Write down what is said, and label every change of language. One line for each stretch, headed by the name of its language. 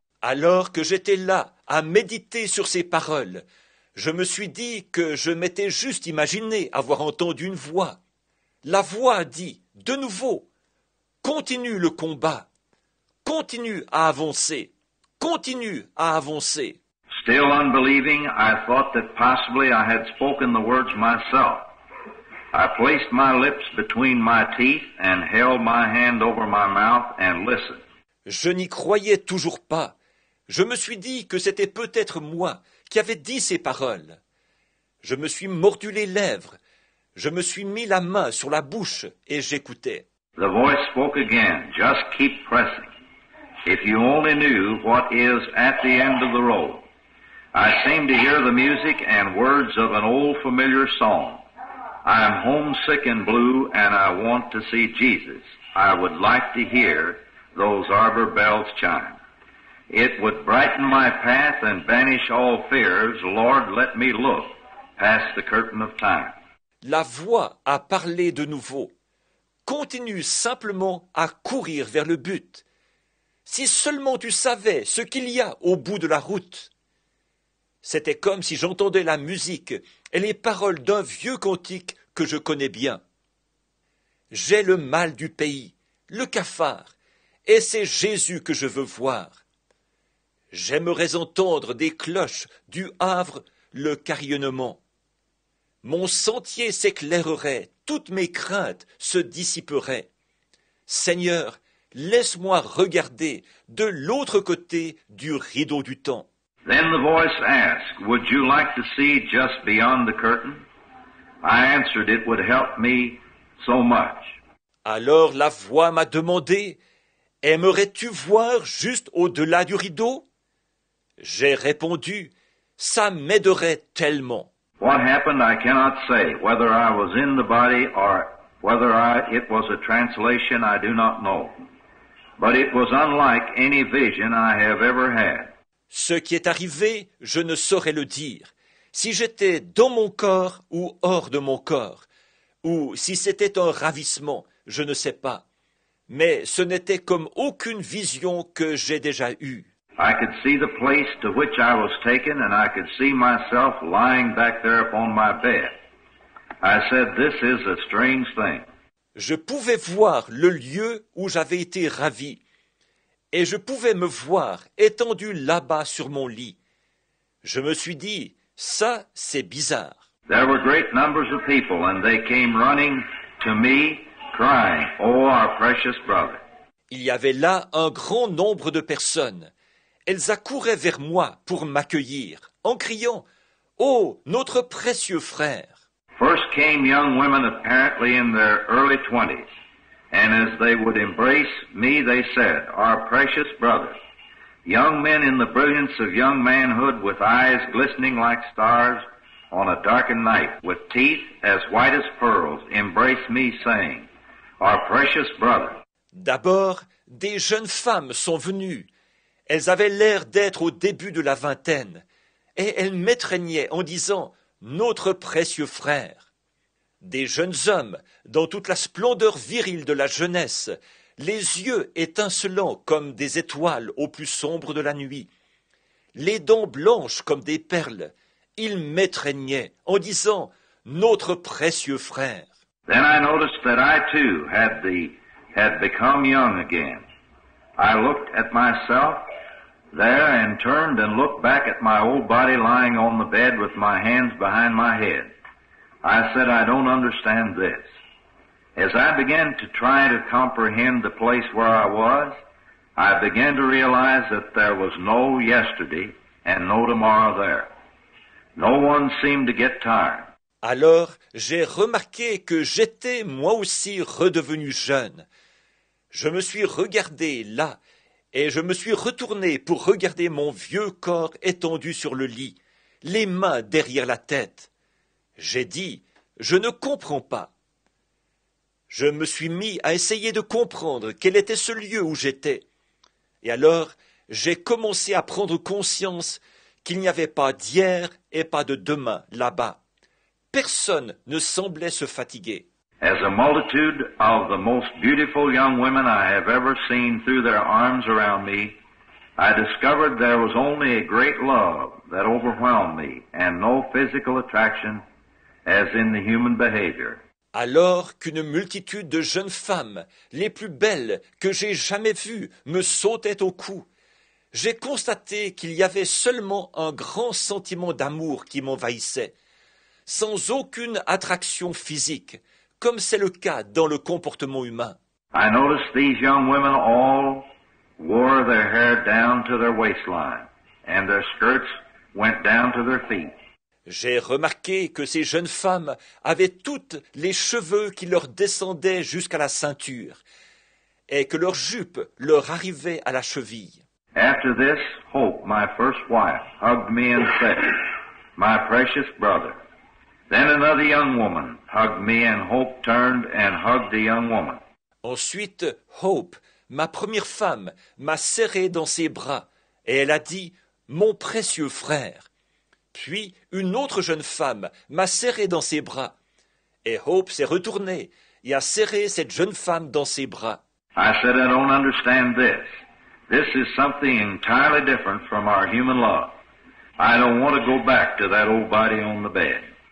French: Alors que j'étais là à méditer sur ces paroles, je me suis dit que je m'étais juste imaginé avoir entendu une voix. La voix dit, de nouveau, continue le combat, continue à avancer, continue à avancer.
English: Still unbelieving, I thought that possibly I had spoken the words myself. I placed my lips between my teeth and held my hand over my mouth and listened.
French: Je n'y croyais toujours pas. Je me suis dit que c'était peut-être moi qui avais dit ces paroles. Je me suis mordu les lèvres. Je me suis mis la main sur la bouche et j'écoutais.
English: The voice spoke again. Just keep pressing. If you only knew what is at the end of the road. I seem to hear the music and words of an old familiar song. I am homesick and blue and I want to see Jesus. I would like to hear those arbor bells chime. It would brighten my path and banish all fears. Lord, let me look past the curtain of time.
French: La voix a parlé de nouveau. Continue simplement à courir vers le but. Si seulement tu savais ce qu'il y a au bout de la route. C'était comme si j'entendais la musique et les paroles d'un vieux cantique que je connais bien. J'ai le mal du pays, le cafard, et c'est Jésus que je veux voir. J'aimerais entendre des cloches du Havre le carillonnement. Mon sentier s'éclairerait, toutes mes craintes se dissiperaient. Seigneur, laisse-moi regarder de l'autre côté du rideau du temps.
English: Then the voice asked, would you like to see just beyond the curtain? I answered, it would help me so much.
French: Alors la voix m'a demandé, aimerais-tu voir juste au-delà du rideau? J'ai répondu, ça m'aiderait tellement.
English: What happened, I cannot say. Whether I was in the body or whether it was a translation, I do not know. But it was unlike any vision I have ever had.
French: Ce qui est arrivé, je ne saurais le dire. Si j'étais dans mon corps ou hors de mon corps, ou si c'était un ravissement, je ne sais pas. Mais ce n'était comme aucune vision que j'ai déjà eue.
English: I could see the place to which I was taken, and I could see myself lying back there upon my bed. I said, this is a strange thing.
French: Je pouvais voir le lieu où j'avais été ravi, et je pouvais me voir étendu là-bas sur mon lit. Je me suis dit, ça, c'est bizarre.
English: There were great numbers of people, and they came running to me, crying, oh, our precious brother.
French: Il y avait là un grand nombre de personnes. Elles accouraient vers moi pour m'accueillir, en criant « Oh, notre précieux frère !»
English: First came young women apparently in their early 20s, and as they would embrace me, they said, our precious brother. Young men in the brilliance of young manhood with eyes glistening like stars on a darkened night, with teeth as white as pearls, embrace me saying, our precious brother.
French: D'abord, des jeunes femmes sont venues. Elles avaient l'air d'être au début de la vingtaine, et elles m'étreignaient en disant « Notre précieux frère ». Des jeunes hommes, dans toute la splendeur virile de la jeunesse, les yeux étincelants comme des étoiles au plus sombre de la nuit, les dents blanches comme des perles, ils m'étreignaient en disant « Notre précieux frère ».
English: Then I noticed that I too had become young again. I looked at myself there and turned and looked back at my old body lying on the bed with my hands behind my head. I said, I don't understand this. As I began to try to comprehend the place where I was, I began to realize that there was no yesterday and no tomorrow there. No one seemed to get tired.
French: Alors j'ai remarqué que j'étais moi aussi redevenu jeune. Je me suis regardé là, et je me suis retourné pour regarder mon vieux corps étendu sur le lit, les mains derrière la tête. J'ai dit, je ne comprends pas. Je me suis mis à essayer de comprendre quel était ce lieu où j'étais. Et alors, j'ai commencé à prendre conscience qu'il n'y avait pas d'hier et pas de demain là-bas. Personne ne semblait se fatiguer.
English: As a multitude of the most beautiful young women I have ever seen threw their arms around me, I discovered there was only a great love that overwhelmed me and no physical attraction as in the human behavior.
French: Alors qu'une multitude de jeunes femmes, les plus belles que j'ai jamais vues, me sautaient au cou, j'ai constaté qu'il y avait seulement un grand sentiment d'amour qui m'envahissait, sans aucune attraction physique, comme c'est le cas dans le comportement humain.
English: I noticed these young women all wore their hair down to their waistline, and their skirts went down to their feet.
French: J'ai remarqué que ces jeunes femmes avaient toutes les cheveux qui leur descendaient jusqu'à la ceinture, et que leurs jupes leur arrivaient à la cheville.
English: After this, Hope, my first wife, hugged me and said, "My precious brother." Then another young woman hugged me, and Hope turned and hugged the young woman.
French: Ensuite, Hope, ma première femme, m'a serré dans ses bras, et elle a dit « Mon précieux frère ». Puis une autre jeune femme m'a serré dans ses bras, et Hope s'est retournée et a serré cette jeune femme dans ses bras.
English: I said, "I don't understand this. This is something entirely different from our human love. I don't want to go back to that old body on the bed."